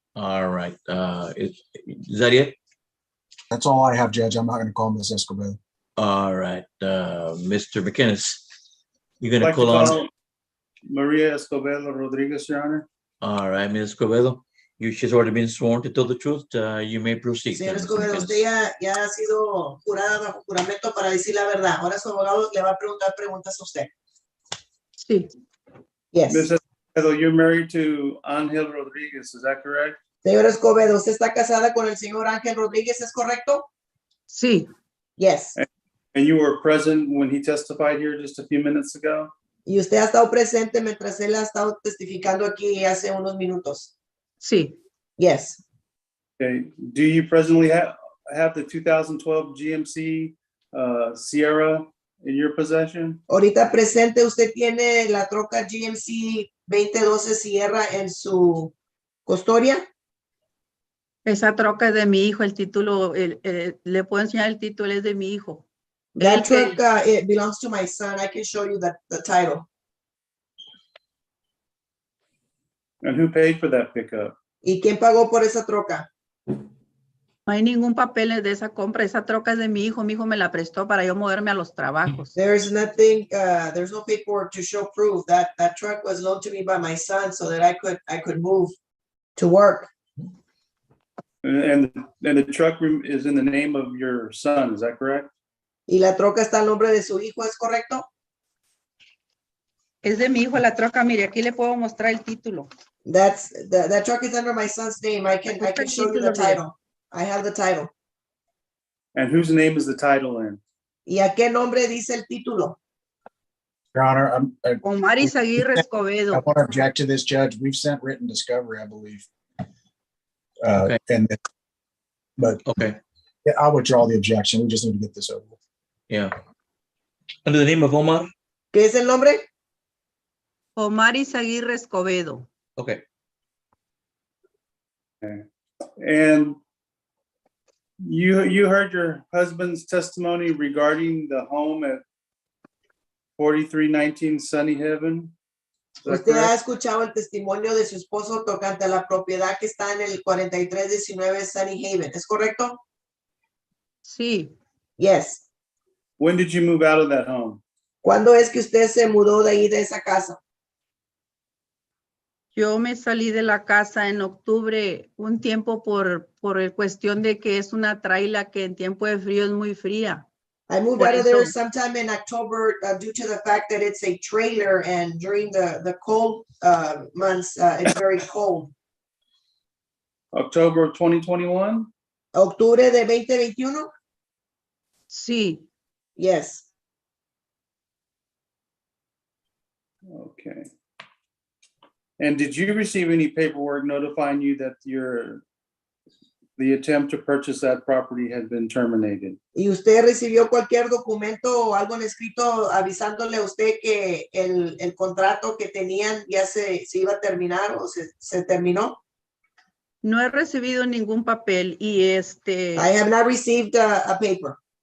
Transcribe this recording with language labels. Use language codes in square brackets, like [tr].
[en] All right, is that it? That's all I have, Judge. I'm not going to call Ms. Escobedo. All right, Mr. McInnes, you're I'd gonna like to call on. call Maria Escobedo Rodriguez, Your Honor. All right, Ms. Escobedo, she's already been sworn to tell the truth. You may proceed. [es] Señor [en] Mr. [es] Escobedo, [en] McInnes. [es] usted ya ha sido jurada bajo juramento para decir la verdad. Ahora su abogado le va a preguntar preguntas a usted. Sí. [en] Yes. Ms. Escobedo, you're married to Angel Rodriguez, is that correct? [es] Señor Escobedo, ¿usted está casada con el señor Ángel Rodríguez? ¿Es correcto? Sí. [en] Yes. And you were present when he testified here just a few minutes ago? [es] Y usted ha estado presente mientras él ha estado testificando aquí hace unos minutos. Sí. [en] Yes. Okay. Do you presently have the 2012 GMC Sierra in your possession? [es] Ahorita presente usted tiene la troca GMC 2012 Sierra en su custodia. Esa troca es de mi hijo, el título, le puedo enseñar el título, es de mi hijo. [en] That truck it belongs to my son. I can show you the title. And who paid for that pickup? [es] ¿Y quién pagó por esa troca? No hay ningún papel de esa compra, esa troca es de mi hijo me la prestó para yo moverme a los trabajos. [en] There's nothing, there's no paperwork to show proof that that truck was loaned to me by my son so that I could move to work. And the truck is in the name of your son, is that correct? [es] Y la troca está al nombre de su hijo, ¿es correcto? Es de mi hijo la troca, mire, aquí le puedo mostrar el título. [en] That truck is under my son's name. I can show you the title. I have the title. And whose name is the title in? [es] ¿Y a qué nombre dice el título? [en] Your Honor, [es] Omar Izaguirre Escobedo. [en] I want to object to this, Judge. We've sent written discovery, I believe. Okay. But okay, yeah, I'll withdraw the objection. We just need to get this over with. Yeah. Under the name of Omar? [es] ¿Qué es el nombre? Omar Izaguirre Escobedo. [en] Okay. Okay. And you heard your husband's testimony regarding the home at 4319 Sunny Heaven? [es] Usted ha escuchado el testimonio de su esposo tocante a la propiedad que está en el 4319 Sunny Haven, ¿es correcto? Sí. [en] Yes. When did you move out of that home? [es] ¿Cuándo es que usted se mudó de ahí de esa casa? Yo me salí de la casa en octubre, un tiempo por cuestión de que es una traila que en tiempo de frío es muy fría. [en] I moved [es] Por [en] out of [es] eso- [en] there sometime in October due to the fact that it's a trailer and during the cold months, it's very cold. October of 2021? [es] ¿Octubre de 2021? Sí. [en] Yes. Okay. And did you receive any paperwork notifying you that the attempt to purchase that property had been terminated? [es] ¿Y usted recibió cualquier documento o algo en escrito avisándole a usted que el contrato que tenían ya se iba a terminar o se terminó? No he recibido ningún papel y [en] I have not received a paper.